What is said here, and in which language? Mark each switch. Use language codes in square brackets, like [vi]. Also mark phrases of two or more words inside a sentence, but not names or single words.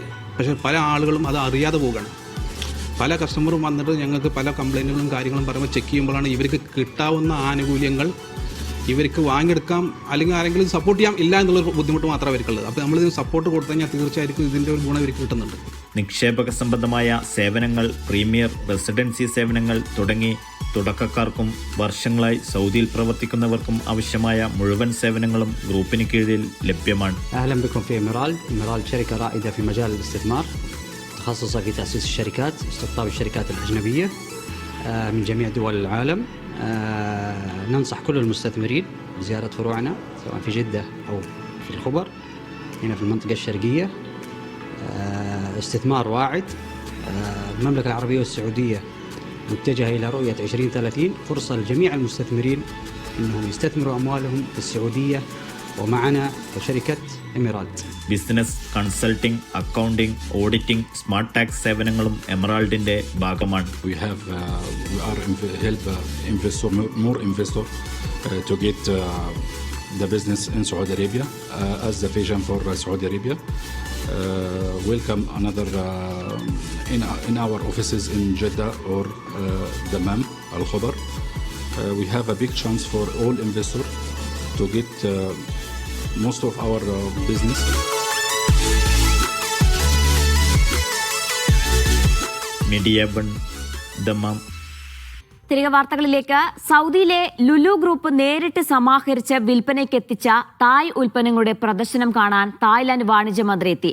[ml] പക്ഷേ പല ആളുകളും അത് അറിയാതെ പോവുകയാണ്. പല കസ്റ്റമറും വന്നിട്ട് ഞങ്ങൾക്ക് പല കംപ്ലയിൻറ്റുകളും കാര്യങ്ങളും പറയുമ്പോൾ ചെക്ക് ചെയ്യുമ്പോഴാണ് ഇവർക്ക് കിട്ടാവുന്ന ആനുകൂല്യങ്ങൾ ഇവർക്ക് വാങ്ങിയെടുക്കാം, അല്ലെങ്കിൽ ആരെങ്കിലും സപ്പോർട്ട് ചെയ്യാം ഇല്ല എന്നുള്ളൊരു ബുദ്ധിമുട്ട് മാത്രമേ അവർക്കുള്ളത്. അപ്പോൾ നമ്മളിതിന് സപ്പോർട്ട് കൊടുത്തു കഴിഞ്ഞാൽ തീർച്ചയായിട്ടും ഇതിൻ്റെ ഒരു ഗുണം ഇവർക്ക് കിട്ടുന്നുണ്ട്. നിക്ഷേപക സംബന്ധമായ സേവനങ്ങൾ, [en] premier residency [ml] സേവനങ്ങൾ തുടങ്ങി തുടക്കക്കാർക്കും വർഷങ്ങളായി സൗദിയിൽ പ്രവർത്തിക്കുന്നവർക്കും ആവശ്യമായ മുഴുവൻ സേവനങ്ങളും ഗ്രൂപ്പിന് കീഴിൽ ലഭ്യമാണ്. [ar] أهلا بكم في إميرالد شركة رائدة في مجال الاستثمار، تخصصها في تأسيس الشركات، استقطاب الشركات الأجنبية من جميع دول العالم. ننصح كل المستثمرين بزيارة فروعنا سواء في جدة أو في الخبر هنا في المنطقة الشرقية. استثمار واعد. المملكة العربية والسعودية متجهة إلى رؤية 2030 فرصة لجميع المستثمرين أنهم يستثمروا أموالهم في السعودية ومعنا كشركة إميرالد. [en] business, consulting, accounting, auditing, smart tax [ml] സേവനങ്ങളും എമറാൾഡിന്റെ ഭാഗമാണ്. [en] We are help investor more investor to get the business in Saudi Arabia as the vision for Saudi Arabia. Welcome another in our offices in Jeddah or Dammam, Al Khobar. We have a big chance for all investors to get most of our business. [ml] മീഡിയ വൺ, ദമ്മാം. തിരികെ വാർത്തകളിലേക്ക്. സൗദിയിലെ ലുലു ഗ്രൂപ്പ് നേരിട്ട് സമാഹരിച്ച് വിൽപ്പനയ്ക്ക് എത്തിച്ച തായ് ഉൽപ്പന്നങ്ങളുടെ പ്രദർശനം കാണാൻ തായ്ലാന്റ് വാണിജ്യ മന്ത്രി എത്തി.